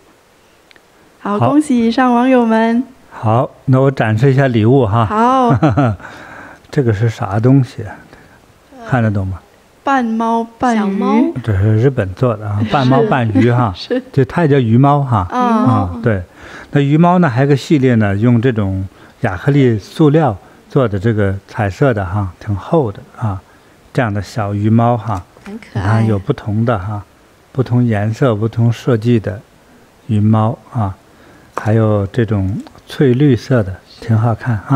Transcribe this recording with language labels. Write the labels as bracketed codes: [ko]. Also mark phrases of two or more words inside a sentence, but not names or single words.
[zh] 好，恭喜以上网友们。好，那我展示一下禮物哈。好。這個是啥東西啊？看得懂嗎？半貓半魚，這是日本做的啊，半貓半魚哈。是。就它也叫魚貓哈。對。那魚貓呢，還有個系列呢，用這種亞克力塑料做的這個彩色的哈，挺厚的啊，這樣的小魚貓哈。很可愛。有不同的哈，不同顏色、不同設計的魚貓啊，還有這種翠綠色的，挺好看哈。